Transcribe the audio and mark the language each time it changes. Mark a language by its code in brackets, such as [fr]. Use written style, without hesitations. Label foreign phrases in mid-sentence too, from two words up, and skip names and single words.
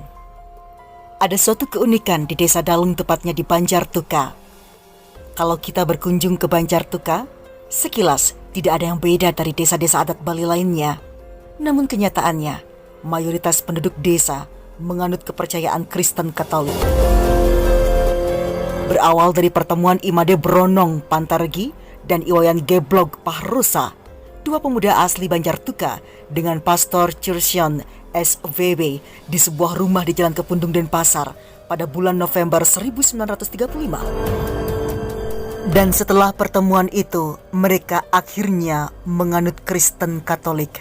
[id] Ada suatu keunikan di desa Dalung, tepatnya di Banjar Tuka. Kalau kita berkunjung ke Banjar Tuka, sekilas tidak ada yang beda dari desa-desa adat Bali lainnya. Namun kenyataannya, mayoritas penduduk desa menganut kepercayaan Kristen Katolik. Berawal dari pertemuan Imade Bronong Pantargi dan Iwayan Geblog Pahrusa, dua pemuda asli Banjar Tuka dengan Pastor Churchion SVB di sebuah rumah di Jalan Kepundung Denpasar pada bulan November 1935. Dan setelah pertemuan itu, mereka akhirnya menganut Kristen Katolik.